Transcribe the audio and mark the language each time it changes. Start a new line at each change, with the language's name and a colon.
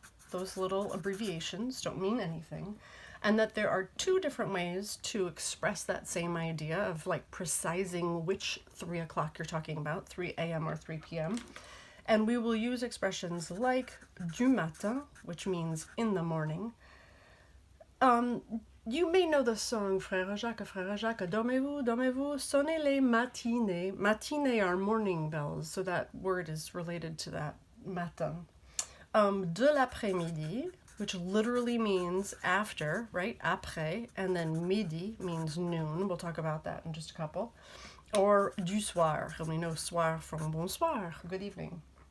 English: Those little abbreviations don't mean anything. And that there are 2 different ways to express that same idea of like precising which 3 o'clock you're talking about, 3 AM or 3 PM. And we will use expressions like du matin, which means in the morning. You may know the song
French: Frère Jacques, dormez-vous, dormez-vous, sonnez les matinées.
English: Matinées are morning bells, so that word is related to that matin. De l'après-midi, which literally means after, right? Après, and then midi means noon. We'll talk about that in just a couple. Or du soir, and we know soir from bonsoir, good evening.